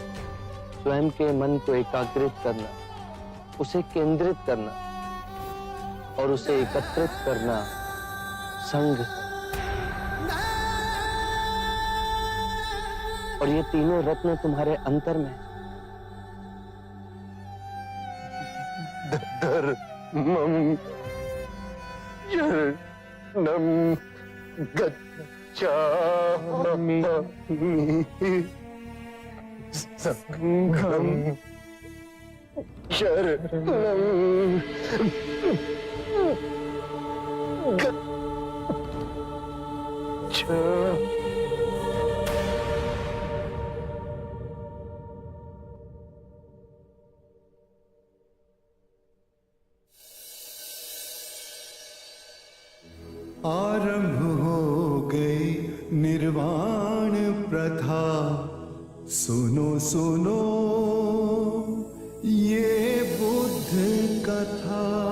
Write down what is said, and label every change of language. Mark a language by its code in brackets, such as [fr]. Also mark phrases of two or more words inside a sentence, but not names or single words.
[hi] स्वयं के मन को एकाग्रित करना, उसे केंद्रित करना, और उसे एकत्रित करना संघ है। और ये तीनों रत्न तुम्हारे अंतर में है। [sa] धर्मं शरणं गच्छामि संघं शरणं गच्छामि। [hi] आरंभ हो गई निर्वाण प्रथा, सुनो सुनो ये बुद्ध कथा।